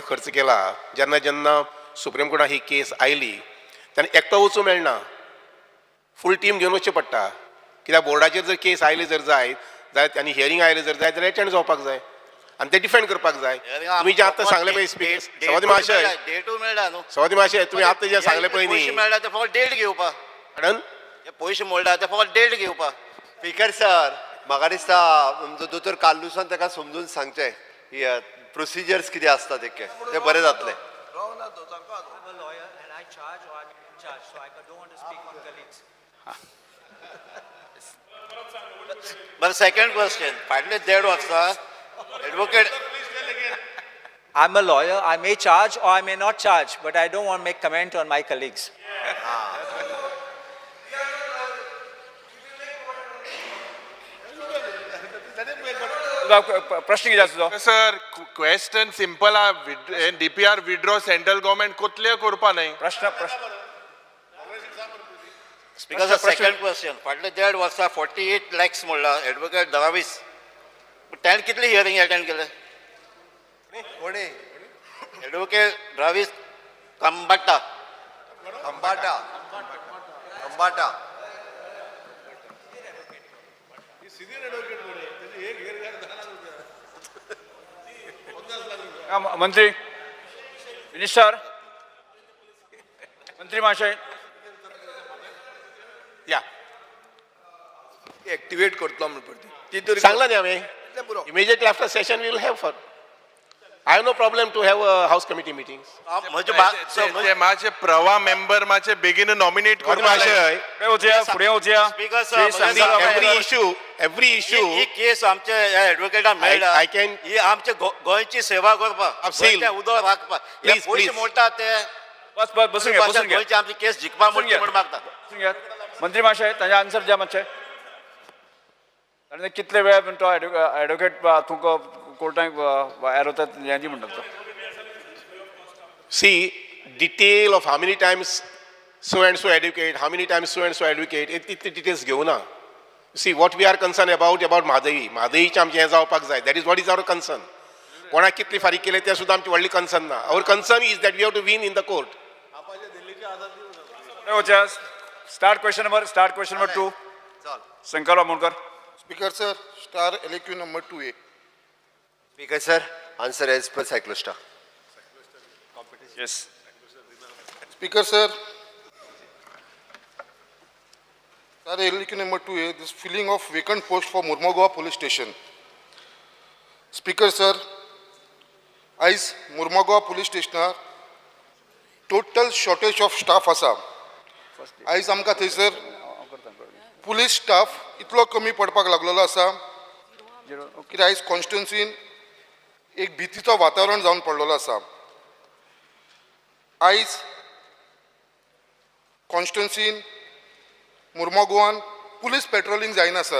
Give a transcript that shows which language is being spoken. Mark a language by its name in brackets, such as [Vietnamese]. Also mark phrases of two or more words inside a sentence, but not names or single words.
[Konkani] खर्च केला जेन्ना सुप्रीम कोर्टान ही केस आयली तेन्ना एकटो वचूं मेळना [English] full team [Konkani] घेवन वचचें पडटा कित्याक बोर्डाचेर जर केस आयली जर जायत आनी हियरींग आयली जर जायत जाल्यार एटेंड जावपाक जाय आनी ते डिफेंड करपाक जाय तुमी जे आतां सांगले पळय स्पीकर स्वाती महाशय डेटू मेळ्ळा न्हू स्वाती महाशय तुमी आतां जे सांगले पळय पयशे न्ही मेळ्ळा ते फकत डेट घेवपा मॅडम ते पयशे मोडला ते फकत डेट घेवपा [English] Speaker sir [Konkani] म्हाका दिसता दोतोर काल्लुसान ताका समजून सांगचें प्रोसिजर्स कितें आसता ते बरें जातलें [English] But second question, [Konkani] फाटले 1.5 वर्सां advocate [English] I'm a lawyer. I may charge or I may not charge, but I don't want to make comment on my colleagues. [Konkani] प्रश्न कितें आसा तुजो [English] Sir question simple [Konkani] आहा [English] DPR withdraw central government [Konkani] कोतले करपा न्हय प्रश्न [English] Because the second question, [Konkani] फाटले 1.5 वर्सां 48 lakhs मोडला एडवोकेट दरावीस ताणें कितली हियरिंग अटेंड केले कोणी एडवोकेट दरावीस कंबाटा अंबाटा मंत्री मिनिस्टर मंत्री महाशय या एक्टिवेट करतलो म्हणून पडटी ती तरी सांगला न्ही हांवें [English] immediately after session we will have for I have no problem to have house committee meetings [Konkani] म्हणजे मातशे प्रवा मेंबर मातशे बेगीन नॉमिनेट स्वाती करपा महाशय फुडें वचया [English] Speaker, sir, every issue [Konkani] ही केस आमच्या एडवोकेटान मेळ्ळा [English] I can- [Konkani] ही आमच्या गोंयची सेवा करपाक [English] Absolutely. [Konkani] गोंयच्या उदक राखपाक हे [English] Please, [Konkani] पयशे [English] please. [Konkani] मोडटा ते बस बसून घ्या गोंयची आमची केस जिखपाक म्हणून मागता बसून घ्या मंत्री महाशय ताजें आन्सर द्या मातशें ताणें कितले वेळ म्हणतो एडवोकेट तुका कोर्टाक एरोतात हें दी म्हणटा तो [English] see detail of how many times so and so advocate, how many times so and so advocate, it details घेवना. See what we are concerned about [Konkani] म्हादई म्हादईचें आमचें हें जावपाक जाय. [English] That is what is our concern. [Konkani] कोणाक कितली फारीक केले तें सुद्दां आमची व्हडली कन्सर्न ना. [English] Our concern is that we have to win in the court. Start question number 2 Shankar Amonkar Speaker sir, star LAQ number 2A. Speaker sir answer as per cyclostyle येस. Speaker, sir. Sir, LQ number 2 is this filling of vacant post for Murmagaon police station. Speaker, sir. As Murmagaon police station total shortage of staff asa. [Konkani] As आमकां थंयसर [English] police staff [Konkani] इतलो कमी पडपाक लागलेलो आसा की आयज कॉन्स्टिट्युन्सीन एक भितीचो वातावरण जावन पडलेलो आसा. आयज कॉन्स्टिट्युन्सीन मुर्मगांवान [English] police patrolling [Konkani] जायना सर.